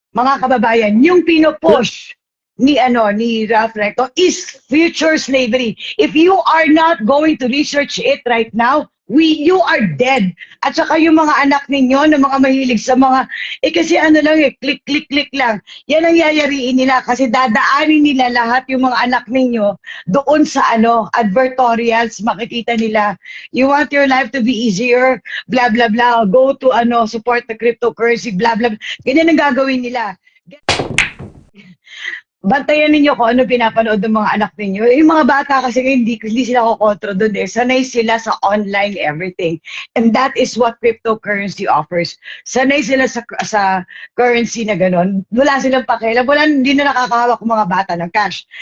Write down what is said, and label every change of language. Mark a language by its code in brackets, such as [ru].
[tl] Mga kababayan, yung pinopush ni Ralph Recto [en] is future slavery. If you are not going to research it right now, you are dead. [tl] At saka yung mga anak ninyo na mga mahilig sa mga kasi click lang. Yan ang yayariin nila kasi dadaanin nila lahat yung mga anak ninyo doon sa advertorials. Makikita nila, [en] you want your life to be easier, blah blah blah, go to support the cryptocurrency, blah blah. [tl] Ganyan ang gagawin nila. Bantayan ninyo kung ano pinapanood ng mga anak ninyo. Yung mga bata kasi hindi sila kokontrol doon Sanay sila sa online everything. [en] And that is what cryptocurrency offers. [tl] Sanay sila sa currency na gano'n. Wala silang pakialam. Hindi na nakakahawak ng mga bata ng cash.